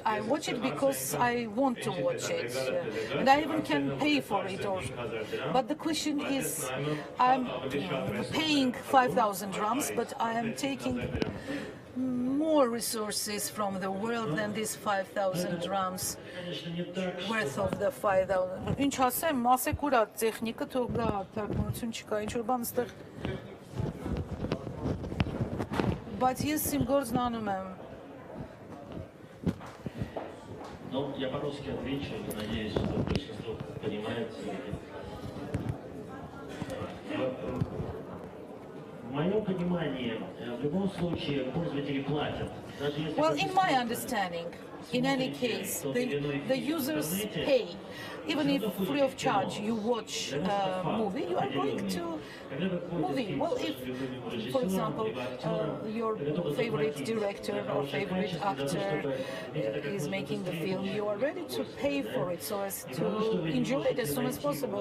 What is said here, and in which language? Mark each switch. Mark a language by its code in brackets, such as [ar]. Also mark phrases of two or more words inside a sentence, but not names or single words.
[en] I watch it because I want to watch it, and I even can pay for it. But the question is, I'm paying 5,000 drams, but I am taking more resources from the world than these 5,000 drams worth of the 5,000. [hy] Ինչ ասեմ, ասեք ուրա տեխնիկը թող գա, թարգմանություն չկա, ինչ որ բան ստեղ։ Բայց ես իմ գործն անում եմ։ [ru] Ну, я по-русски отвечу, надеюсь, что большинство понимает. В моем понимании, в любом случае, пользователи платят. [en] Well, in my understanding, in any case, the users pay. Even if free of charge you watch a movie, you are going to movie. Well, if, for example, your favorite director or favorite actor is making the film, you are ready to pay for it so as to enjoy it as soon as possible.